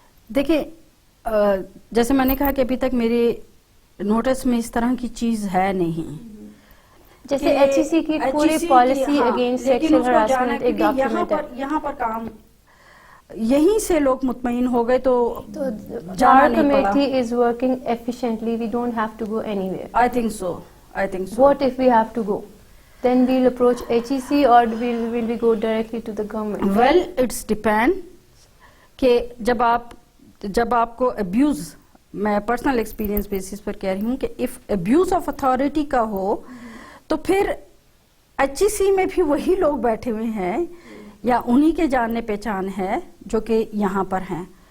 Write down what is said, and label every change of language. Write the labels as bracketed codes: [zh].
[ur] دیکھیں, جیسے میں نے کہا کہ ابھی تک میرے نوٹس میں اس طرح کی چیز ہے نہیں. جیسے HEC کی پوری پالیسی اگینسٹ سیکشل ہراسمنٹ ایک ڈاکیومنٹ ہے, یہاں پر کام یہیں سے لوگ مطمئن ہو گئے, تو [en] our committee is working efficiently, we don't have to go anywhere. I think so. What if we have to go? Then we'll approach HEC or will we go directly to the government? Well, it's depend [ur] کہ جب آپ کو abuse, میں personal experience basis پر کہہ رہی ہوں کہ [en] if abuse of authority [ur] کا ہو تو پھر HEC میں بھی وہی لوگ بیٹھے ہوئے ہیں یا انہی کے جاننے پہچان ہے جو کہ یہاں پر ہیں.